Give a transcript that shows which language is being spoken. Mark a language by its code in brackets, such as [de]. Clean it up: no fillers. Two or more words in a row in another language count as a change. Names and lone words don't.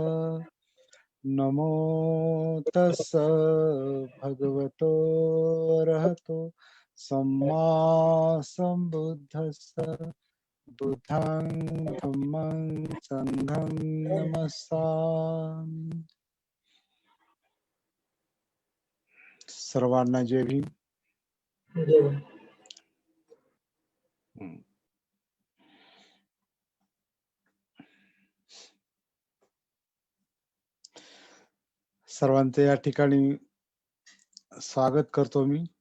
[pi] नमो तस् भगवतो अरहतो सम्मा संबुद्धस्स. बुद्धं धम्मं संघं नमस्सामि. [mr] सर्वांना जय भीम. सर्वांचे या ठिकाणी स्वागत करतो मी.